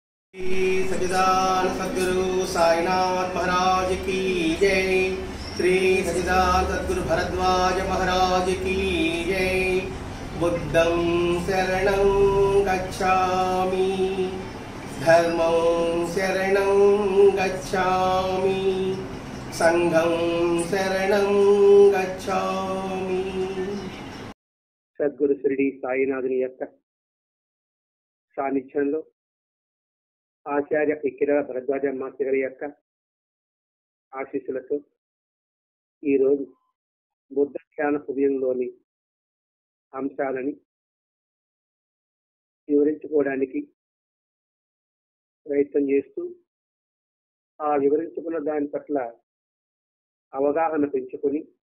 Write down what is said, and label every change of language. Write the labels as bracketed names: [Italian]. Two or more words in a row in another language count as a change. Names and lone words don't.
[Hindi] श्री सच्चिदानंद सद्गुरु साईनाथ महाराज की जय। श्री सच्चिदानंद सद्गुरु भरद्वाज महाराज की जय। [Pali] बुद्धं शरणं गच्छामि, धर्मं शरणं गच्छामि, संघं शरणं गच्छामि। [Telugu] సద్గురు షిరిడి సాయినాథుని యొక్క సాన్నిధ్యంలో ఆచార్య ఇక్కిర భరద్వాజ మాస్టర్ గారి యొక్క ఆశీస్సులతో ఈరోజు బుద్ధ ధ్యాన హృదయంలోని అంశాలని వివరించుకోవడానికి ప్రయత్నం చేస్తూ ఆ వివరించుకున్న దాని పట్ల అవగాహన పెంచుకొని